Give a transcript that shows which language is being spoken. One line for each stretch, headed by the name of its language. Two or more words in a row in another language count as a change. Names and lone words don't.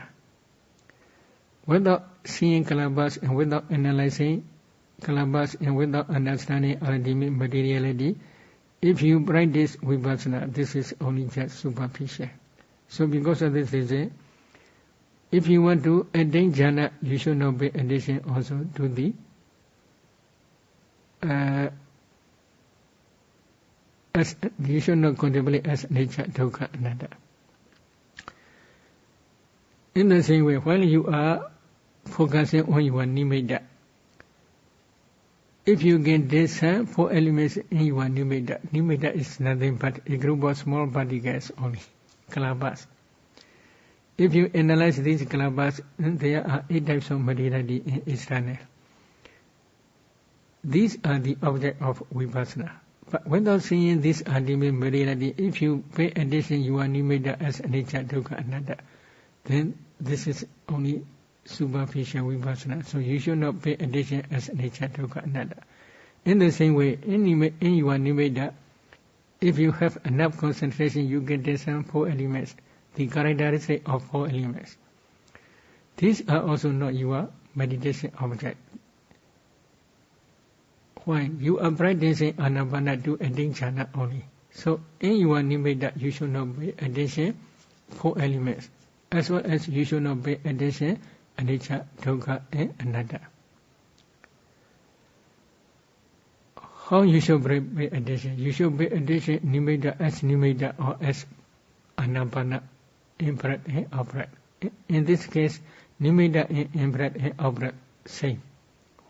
English: Without seeing kalabas and without analyzing kalabas and without understanding ultimate materiality, if you practice vipassana, this is only just superficial. So because of this reason, if you want to attain Jhāna, you should not pay attention also to the you should not contemplate as nature,
Pali: dukkha, anatta.
English: In the same way, while you are focusing on your nimitta, if you can discern 4 elements in your nimitta, nimitta is nothing but a group of small particles only, kalabas. If you analyze these kalabas, there are 8 types of materiality in external. These are the object of vipassana. But without seeing this ultimate materiality, if you pay attention your nimitta as nature,
Pali: dukkha, anatta,
English: then this is only superficial vipassana. So you should not pay attention as nature,
Pali: dukkha, anatta.
English: In the same way, in your nimitta, if you have enough concentration, you can discern 4 elements, the characteristic of 4 elements. These are also not your meditation object. Why? You are practicing Ānāpāna to attain Jhāna only. So in your nimitta, you should not pay attention 4 elements, as well as you should not pay attention
Pali: anicca, dukkha,
English: and anatta. How you should pay attention? You should pay attention nimitta as nimitta or as Ānāpāna, in-breath and out-breath. In this case, nimitta and in-breath and out-breath same. Why?